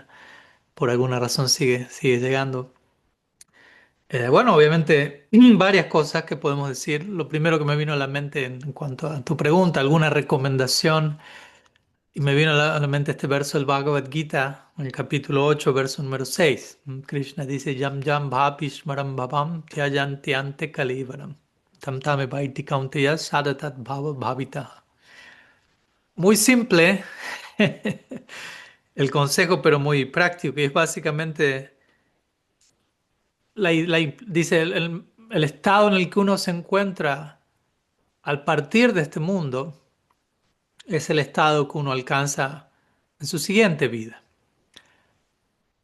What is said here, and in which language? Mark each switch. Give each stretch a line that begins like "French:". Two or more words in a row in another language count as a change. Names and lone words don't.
Spanish: Por alguna razón sigue llegando. Bueno, obviamente, varias cosas que podemos decir. Lo primero que me vino a la mente en cuanto a tu pregunta, alguna recomendación, y me vino a la mente este verso del Bhagavad Gita, en el capítulo 8, verso número 6. Krishna dice,
Sanskrit: Yam Yam Bhapishmaram Bhavam Tyajanti Ante Kalivaram. Tam Tame Vaiti Kaunteya Sadatat Bhava Bhavita.
Spanish: Muy simple el consejo, pero muy práctico, y es básicamente, dice, el estado en el que uno se encuentra al partir de este mundo es el estado que uno alcanza en su siguiente vida.